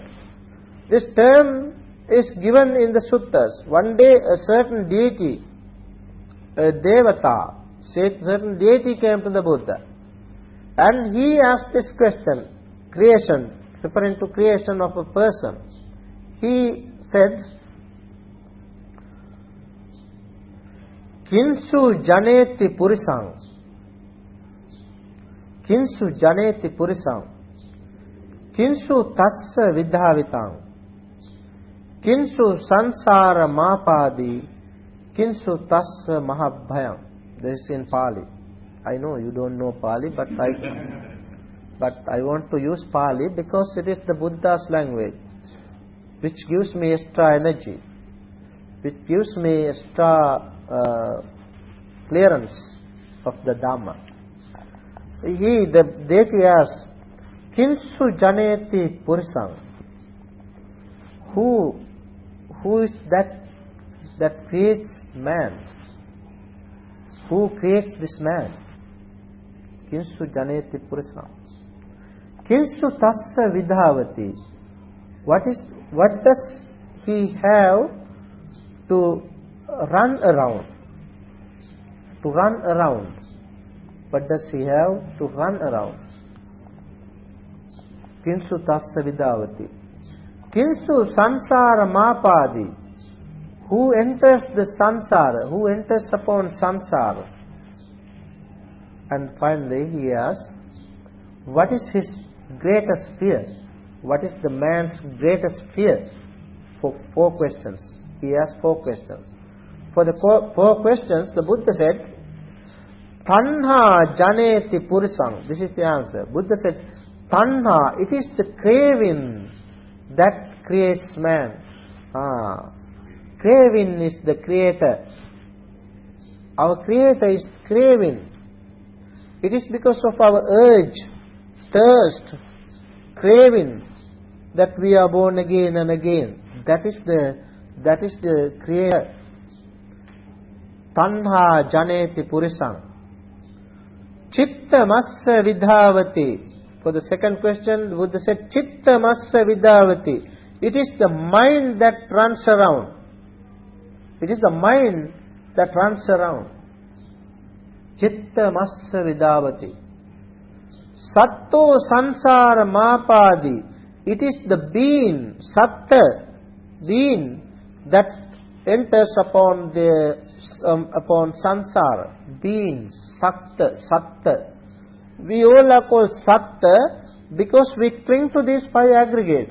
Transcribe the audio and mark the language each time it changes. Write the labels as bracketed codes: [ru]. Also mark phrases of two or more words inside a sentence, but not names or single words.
[en] This term is given in the suttas. One day a certain deity, a devata, certain deity came to the Buddha and he asked this question, creation, referring to creation of a person. He said, [pi] Kinsu janeti purisang, Kinsu janeti purisang, Kinsu tassa vidhavitang, Kinsu sansara mapadi, Kinsu tassa mahabhayam. [en] This is in Pali. I know you don't know Pali, but I want to use Pali because it is the Buddha's language, which gives me extra energy, which gives me extra clearance of the Dhamma. The deity asks, [pi] Kinsu janeti purisang? [en] Who is that creates man? Who creates this man? [pi] Kinsu janeti purisang? Kinsu tassa vidhavati? [en] What does he have to run around? To run around. What does he have to run around? [pi] Kinsu tassa vidhavati? Kinsu sansara mapadi? [en] Who enters the sansara? Who enters upon sansara? And finally he asks, what is his greatest fear? What is the man's greatest fear? For 4 questions. He asked 4 questions. For the 4 questions, the Buddha said, [pi] Tanha janeti purisang. [en] This is the answer. Buddha said, Tanha, it is the craving that creates man. Craving is the creator. Our creator is craving. It is because of our urge, thirst, craving that we are born again and again. That is the creator. [pi] Tanha janeti purisang. Chitta massa vidhavati. [en] For the second question, the Buddha said, [pi] Chitta massa vidhavati. [en] It is the mind that runs around. It is the mind that runs around. [pi] Chitta massa vidhavati. Satto sansara mapadi. [en] It is the being, satta, being that enters upon sansara. Being, satta. We all are called satta because we cling to these 5 aggregates.